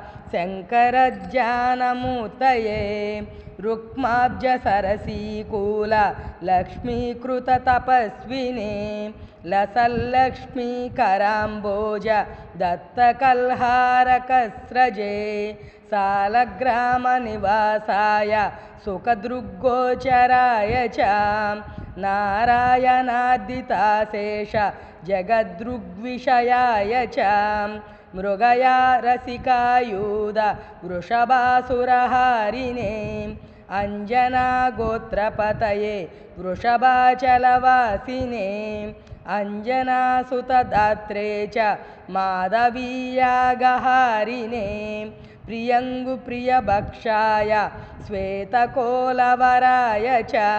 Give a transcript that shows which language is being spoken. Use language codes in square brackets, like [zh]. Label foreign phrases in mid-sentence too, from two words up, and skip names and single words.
[sa] శంకరజ్ఞానమూర్తయే రుక్మాబ్జ సరసీకూల లక్ష్మీకృత తపస్వినే లసల్లక్ష్మీకరాంబోజ దత్తకల్హారకస్రజే సాలగ్రామ నివాసాయ సుఖదృగ్గోచరాయ చ నారాయణాదితాశేష జగదృగ్విషయాయ చ मृगया रसिकायूध वृषभासुरहारिणे अञ्जनागोत्रपतये वृषभाचलवासिने अञ्जनासुतदात्रे च माधवीयागहारिणे प्रियङ्गुप्रियभक्षाय श्वेतकोलवराय च